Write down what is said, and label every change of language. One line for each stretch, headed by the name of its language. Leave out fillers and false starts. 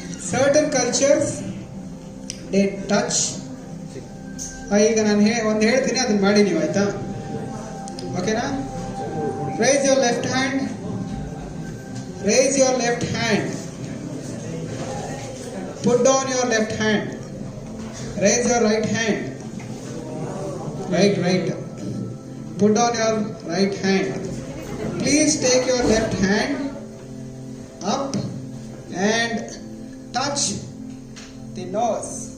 English: Certain cultures they touch.
Kannada: ಈಗ ನಾನು ಒಂದು ಹೇಳ್ತೀನಿ, ಅದನ್ನ ಮಾಡಿ ನೀವು, ಆಯ್ತಾ? ಓಕೆನಾ.
English: Raise your left hand, raise your left hand, put down your left hand, raise your right hand, right, put down your right hand. Please take your left hand up and touch the nose.